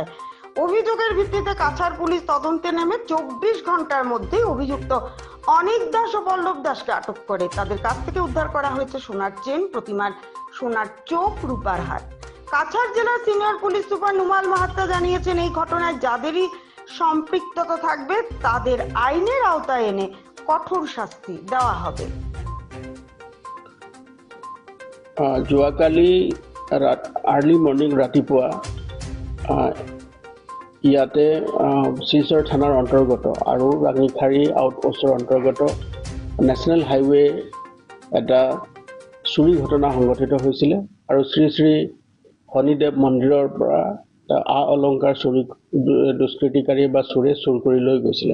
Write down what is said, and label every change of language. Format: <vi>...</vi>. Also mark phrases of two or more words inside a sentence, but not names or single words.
<bn>অভিযোগের ভিত্তিতে কাছাড় পুলিশ তদন্তে নেমে 24 ঘন্টার মধ্যে অভিযুক্ত অনিক দাস ও পল্লব দাসকে আটক করে। তাদের কাছ থেকে উদ্ধার করা হয়েছে সোনার চেন, প্রতিমার সোনার চোখ, রূপার হাত। কাছাড় জেলার সিনিয়র পুলিশ সুপার নুমাল মাহাত্তা জানিয়েছেন, এই ঘটনায় যাদেরই সম্পৃক্ততা থাকবে তাদের আইনের আওতায় এনে কঠোর শাস্তি দেওয়া হবে।</bn> <as>যোৱাকালি</as> <en>early morning</en> <as>ৰাতিপুৱা ইয়াতে শিলচৰ থানাৰ অন্তৰ্গত আৰু ৰাঙিখাৰী আউটপোষ্টৰ অন্তৰ্গত</as> <en>national highway</en> <as>এটা চুৰি ঘটনা সংঘটিত হৈছিলে আৰু শ্ৰী শ্ৰী শনিদেৱ মন্দিৰৰ পৰা আ অলংকাৰ চুৰি দুষ্কৃতিকাৰী বা চোৰে চুৰ কৰি লৈ গৈছিলে।</as>